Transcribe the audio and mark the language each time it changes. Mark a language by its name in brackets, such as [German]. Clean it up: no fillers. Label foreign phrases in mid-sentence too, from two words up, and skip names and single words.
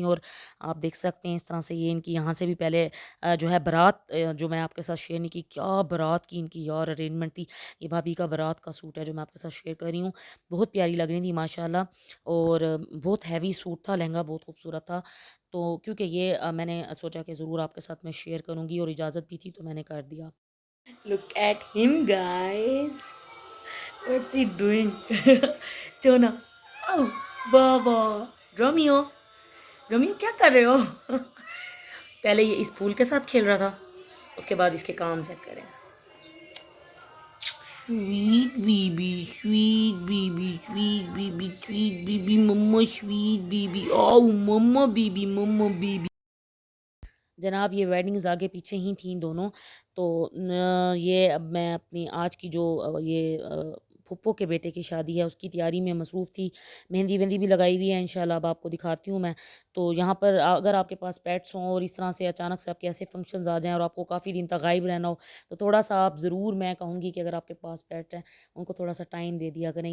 [Urdu] اور آپ دیکھ سکتے ہیں اس طرح سے یہ انکی یہاں سے بھی پہلے جو ہے بارات جو میں آپکے ساتھ شیئر نہیں کی، کیا بارات کی انکی یار ارینجمنٹ تھی. یہ بھابھی کا بارات کا سوٹ ہے جو میں آپکے ساتھ شیئر کر رہی ہوں۔ بہت پیاری لگ رہی تھی ماشاءاللہ. اور بہت [English] heavy suit [Urdu] تھا، لہنگا بہت خوبصورت تھا. تو کیونکہ یہ میں نے سوچا کہ ضرور آپکے ساتھ میں شیئر کروں گی اور اجازت بھی تھی تو میں نے کر دیا. [English] Look at him, guys. What's he doing? Jonah. [Urdu] Oh, بابا رومیو، رومیو کیا کر رہے ہو? پہلے یہ اس پھول کے ساتھ کھیل رہا تھا، اسکے بعد اسکے کام چیک کریں. [English] Sweet baby, sweet baby, sweet baby, sweet baby, mama, sweet baby. Oh, mama baby, mama baby. [Urdu] جناب یہ ویڈنگز آگے پیچھے ہی تھی دونوں۔ تو یہ اب میں اپنی آج کی جو یہ پھپھو کے بیٹے کی شادی ہے اسکی تیاری میں مصروف تھی. مہندی وہندی بھی لگائی ہوئی ہے، ان شاء اللہ اب آپکو دکھاتی ہوں میں۔ تو یہاں پر اگر آپکے پاس پیٹس ہوں اور اس طرح سے اچانک سے آپکے ایسے فنکشنز آ جائیں اور آپکو کافی دن تک غائب رہنا ہو، تو تھوڑا سا آپ ضرور، میں کہوں گی کہ اگر آپکے پاس پیٹ ہے انکو تھوڑا سا ٹائم دے دیا کریں.